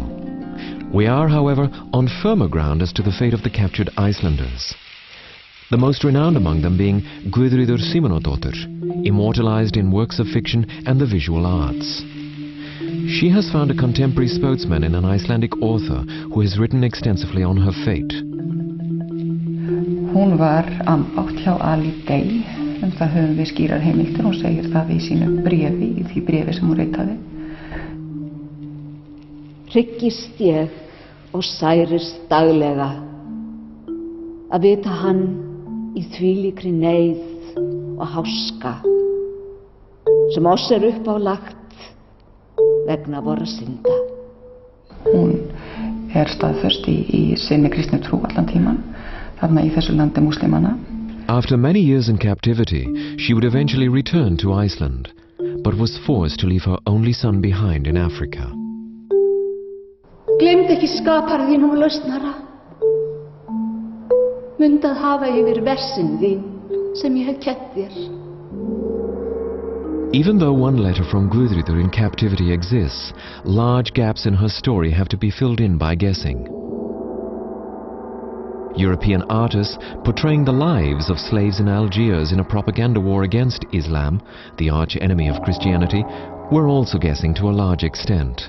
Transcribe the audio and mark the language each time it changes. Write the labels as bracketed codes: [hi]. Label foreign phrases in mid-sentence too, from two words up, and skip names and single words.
[en] We are, however, on firmer ground as to the fate of the captured Icelanders. The most renowned among them being Guðríður Símonardóttir, immortalized in works of fiction and the visual arts. She has found a contemporary spokesman in an Icelandic author who has written extensively on her fate. [is] Hún var ambátt hjá Ali Day, það höfum við skýrar heimildir, hún segir það í sínu bréfi, í því bréfi sem hún ritaði. Hryggist ég og særist daglega að vita hann í þvílíkri neyð og háska sem oss upp á lagt vegna vorra synda. Hún staðföst í sinni kristni trú allan tíman, þarna í þessu landi múslimana. [en] After many years in captivity, she would eventually return to Iceland, but was forced to leave her only son behind in Africa. [is] Gleymd ekki skapar þín og lausnara. Mundað hafa yfir versin þín sem ég hef kennt þér. [en] Even though one letter from Guðríður in captivity exists, large gaps in her story have to be filled in by guessing. European artists portraying the lives of slaves in Algiers in a propaganda war against Islam, the arch enemy of Christianity, were also guessing to a large extent.